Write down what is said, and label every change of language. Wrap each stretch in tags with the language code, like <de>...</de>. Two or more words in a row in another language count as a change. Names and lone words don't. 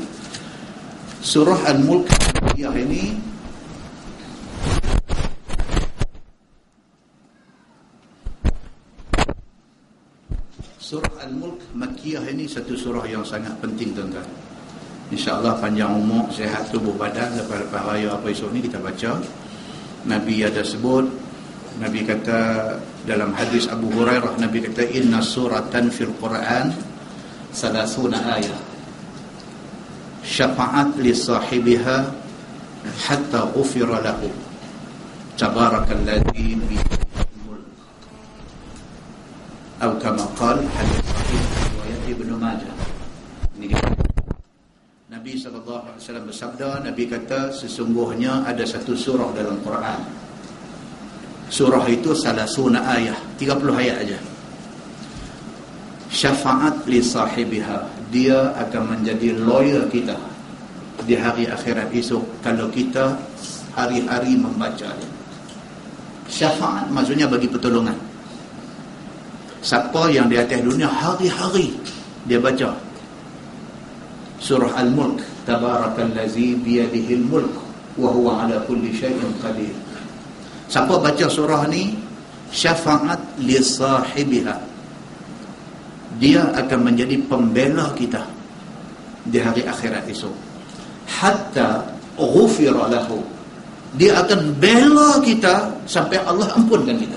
<ms>Surah Al-Mulk Makkiyah ini Surah Al-Mulk Makkiyah ini satu surah yang sangat penting, tuan-tuan. InsyaAllah panjang umur, sehat tubuh badan, lepas raya apa esok ni kita baca. Nabi ada sebut, Nabi kata dalam hadis Abu Hurairah, Nabi kata</ms> <ar>إن سورة في القرآن 30 آية شفعت لصاحبها حتى غفر له تبارك الذي بي</ar> <ms>atau</ms> <ar>كما قال</ar> <ms>hadis sahih riwayat Ibnu Majah. Ini dia. Nabi SAW bersabda, Nabi kata, sesungguhnya ada satu surah dalam Quran. Surah itu</ms> <ar>ثلاثون آية,</ar> <ms>30 ayat aja.</ms> <ar>شفاعة لصاحبها,</ar> <ms>dia akan menjadi lawyer kita di hari akhirat esok kalau kita hari-hari membaca. Syafaat maksudnya bagi pertolongan. Siapa yang di atas dunia hari-hari dia baca surah Al-Mulk,</ms> <ar>تبارك الذي بيده الملك وهو على كل شيء قدير.</ar> <ms>Siapa baca surah ni,</ms> <ar>شفاعة لصاحبها,</ar> <ms>dia akan menjadi pembela kita di hari akhirat esok.</ms> <ar>حتى غفر له,</ar> <ms>dia akan bela kita sampai Allah ampunkan kita.</ms>